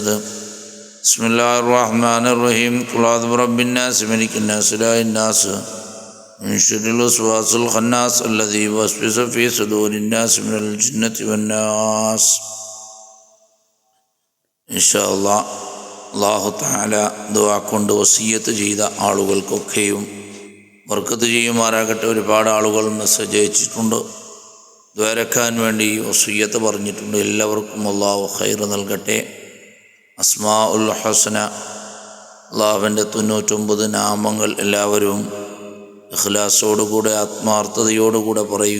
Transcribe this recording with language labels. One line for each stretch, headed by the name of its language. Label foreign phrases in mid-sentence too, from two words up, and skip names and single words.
Arabic: بسم الله الرحمن الرحيم. قل أعوذ برب الناس ملك الناس إله الناس من شر الوسواس الخناس الذي يوسوس في صدور الناس من الجنة والناس. إن شاء الله. الله تعالى
Malayalam: ദുആ കൊണ്ട് വസിയ്യത്ത് ചെയ്ത ആളുകൾക്കൊക്കെയും ബർക്കത്ത് ചെയ്യുമാറാകട്ടെ. ഒരുപാട് ആളുകൾ മെസ്സേജ് അയച്ചിട്ടുണ്ട്, ദ്വാരക്കാൻ വേണ്ടി വസിയ്യത്ത് പറഞ്ഞിട്ടുണ്ട്. എല്ലാവർക്കും അല്ലാഹു ഖൈർ നൽകട്ടെ.
Arabic: الأسماء الحسنى,
Malayalam: അല്ലാഹുവിൻ്റെ 99 നാമങ്ങൾ എല്ലാവരും ഇഖ്ലാസോടുകൂടെ ആത്മാർത്ഥതയോടുകൂടെ പറയുക.